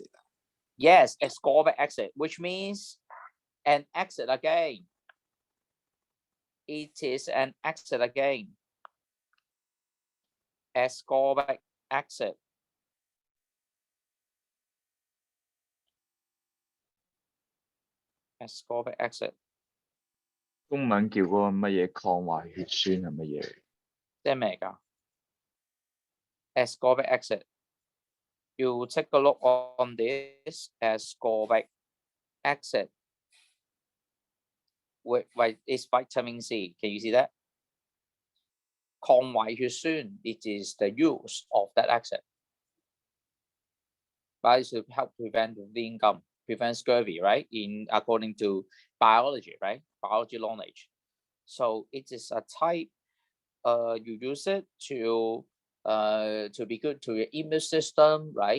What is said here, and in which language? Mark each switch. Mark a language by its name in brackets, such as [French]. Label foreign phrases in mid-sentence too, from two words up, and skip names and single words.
[English] Yes, ascorbic acid, which means an acid again. It is an acid again. Ascorbic acid. Ascorbic acid. [Cantonese] 中文叫嗰個乜嘢抗壞血酸係乜嘢？即係咩㗎 ？ [English] Ascorbic acid. You take a look on this ascorbic acid. It's vitamin C. Can you see that? [Cantonese] 抗壞血酸. [English] It is the use of that acid. But it should help prevent lean gum, prevent scurvy, right? According to biology, right? Biology knowledge. So it is a type. You use it to be good to your immune system, right?